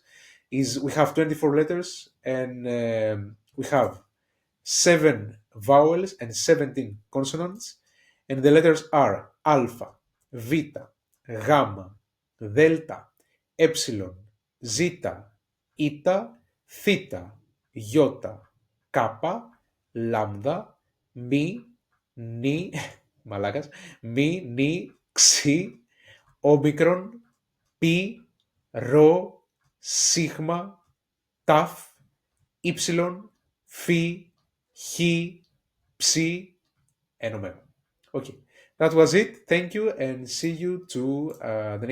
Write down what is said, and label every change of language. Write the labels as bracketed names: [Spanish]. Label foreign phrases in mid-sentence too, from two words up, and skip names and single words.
[English] Is we have 24 letters and we have 7 vowels and 17 consonants, and the letters are alpha, beta, gamma, delta, epsilon, zeta, eta, theta, iota, kappa, lambda, mi, ni, malacas, mi, ni, xi, omicron, pi, rho, sigma, taf, ypsilon, phi, he, psi, and omega. Okay, that was it. Thank you and see you to the next video.